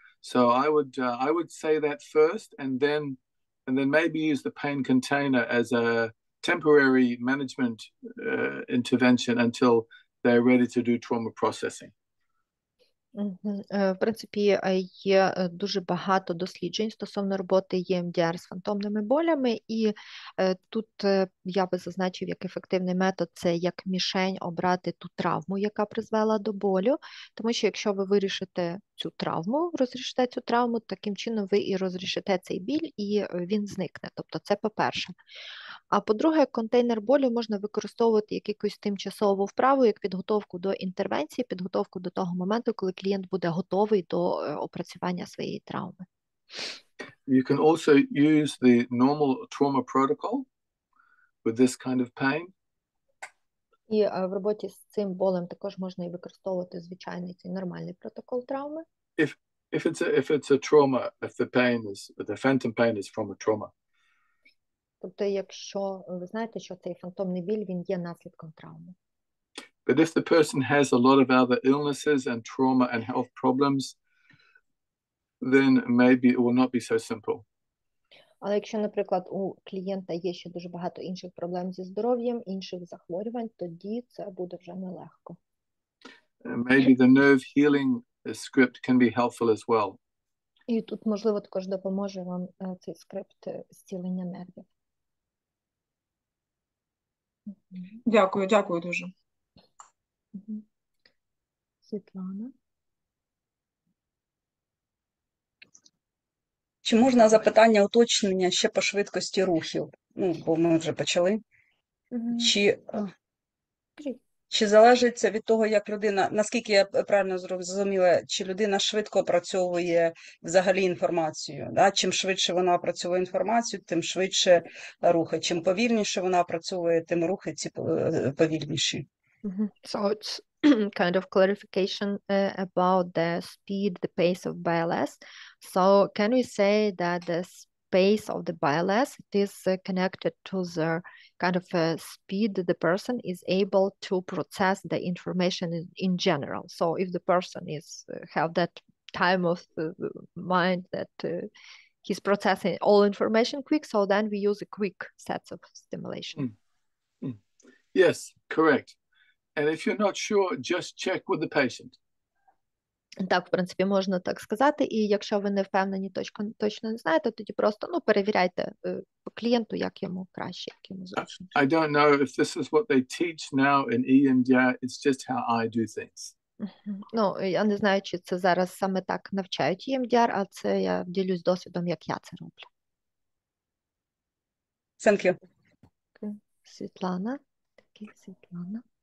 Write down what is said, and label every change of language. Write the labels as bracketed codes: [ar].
[en] So I would say that first, and then maybe use the pain container as a temporary management intervention until they're ready to do trauma processing. [uk] В принципі, є дуже багато досліджень стосовно роботи EMDR з фантомними болями, і тут я би зазначив, як ефективний метод – це як мішень обрати ту травму, яка призвела до болю, тому що якщо ви вирішите цю травму, розрішите цю травму, таким чином ви і розрішите цей біль, і він зникне. Тобто це по-перше. А по-друге, контейнер болю можна використовувати як якусь тимчасову вправу, як підготовку до інтервенції, підготовку до того моменту, коли клієнт буде готовий до опрацювання своєї травми. [en] You can also use the normal trauma protocol with this kind of pain. [uk] І в роботі з цим болем також можна і використовувати звичайний цей нормальний протокол травми. [en] If it's a trauma, if the phantom pain is from a trauma. [uk] Тобто, якщо ви знаєте, що цей фантомний біль, він є наслідком травми. [en] But if the person has a lot of other illnesses and trauma and health problems, then maybe it will not be so simple. [uk] Але якщо, наприклад, у клієнта є ще дуже багато інших проблем зі здоров'ям, інших захворювань, тоді це буде вже нелегко. [en] Maybe the nerve healing script can be helpful as well. [uk] І тут, можливо, також допоможе вам цей скрипт зцілення нервів. Дякую дуже. Світлана. Чи можна запитання уточнення ще по швидкості рухів? Ну, бо ми вже почали. Чи залежить це від того, як людина, наскільки я правильно зрозуміла, чи людина швидко опрацьовує взагалі інформацію? Да? Чим швидше вона опрацьовує інформацію, тим швидше рухи. Чим повільніше вона опрацьовує, тим рухи ці повільніші. [en] So it's kind of clarification about the speed, the pace of BLS. So can we say that the pace of the BLS is connected to the kind of speed the person is able to process the information in general? So if the person is have that time of mind that he's processing all information quick, so then we use a quick sets of stimulation. Yes, correct. And if you're not sure, just check with the patient. [uk] Так, в принципі, можна так сказати. І якщо ви не впевнені, точно не знаєте, тоді просто перевіряйте по клієнту, як йому краще, як йому зручно. [en] I don't know if this is what they teach now in EMDR. It's just how I do things. [uk] Ну, я не знаю, чи це зараз саме так навчають EMDR, а це я ділюсь досвідом, як я це роблю. [en] Thank you. [uk] Світлана. Світлана.